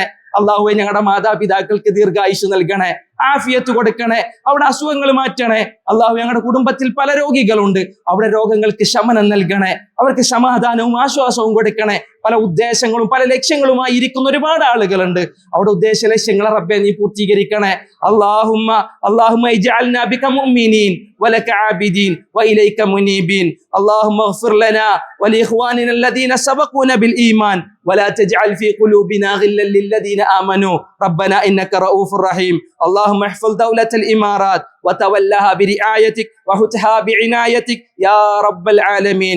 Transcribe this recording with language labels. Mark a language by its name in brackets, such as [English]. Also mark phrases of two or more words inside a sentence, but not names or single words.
[Malayalam] അള്ളാഹുവെ, ഞങ്ങളുടെ മാതാപിതാക്കൾക്ക് ദീർഘായുസ് നൽകണേ, ആഫിയത്ത് കൊടുക്കണേ, അവിടെ അസുഖങ്ങൾ മാറ്റണേ. അള്ളാഹു, ഞങ്ങളുടെ കുടുംബത്തിൽ പല രോഗികളുണ്ട്, അവിടെ രോഗങ്ങൾക്ക് ശമനം നൽകണേ, അവർക്ക് സമാധാനവും ആശ്വാസവും കൊടുക്കണേ. പല ഉദ്ദേശങ്ങളും പല ലക്ഷ്യങ്ങളുമായി ഇരിക്കുന്ന ഒരുപാട് ആളുകളുണ്ട്, അവിടെ ഉദ്ദേശ ലക്ഷ്യങ്ങളെ റബ്ബെ നീ പൂർത്തീകരിക്കണേ. [Arabic] اللهم اجعلنا بك مؤمنين ولك عابدين وإليك منيبين. اللهم اغفر لنا ولإخواننا الذين سبقونا بالإيمان ولا تجعل في قلوبنا غلا للذين آمنوا ربنا إنك رؤوف رحيم. اللهم احفظ دولة الإمارات وتولها برعايتك وحتها بعنايتك يا رب العالمين.